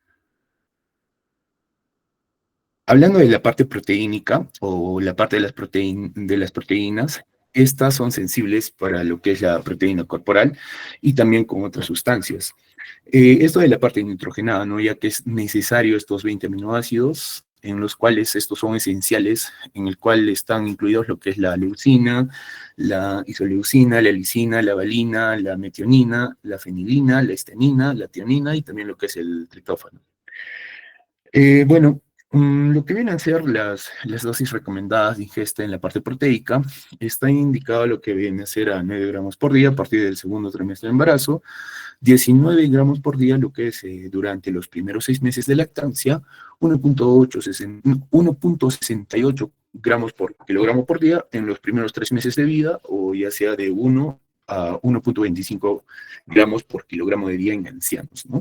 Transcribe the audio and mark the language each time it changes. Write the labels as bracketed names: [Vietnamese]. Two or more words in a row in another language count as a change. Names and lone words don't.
[Spanish] Hablando de la parte proteínica o la parte de las proteínas, estas son sensibles para lo que es la proteína corporal y también con otras sustancias. Esto de la parte nitrogenada, ¿no? Ya que es necesario estos 20 aminoácidos, en los cuales estos son esenciales, en el cual están incluidos lo que es la leucina, la isoleucina, la lisina, la valina, la metionina, la fenilina, la estenina, la tionina y también lo que es el triptófano. Bueno, lo que vienen a ser las dosis recomendadas de ingesta en la parte proteica, está indicado lo que viene a ser a 9 gramos por día a partir del segundo trimestre de embarazo, 19 gramos por día lo que es durante los primeros 6 meses de lactancia, 1.68 gramos por kilogramo por día en los primeros 3 meses de vida, o ya sea de 1 a 1.25 gramos por kilogramo de día en ancianos, ¿no?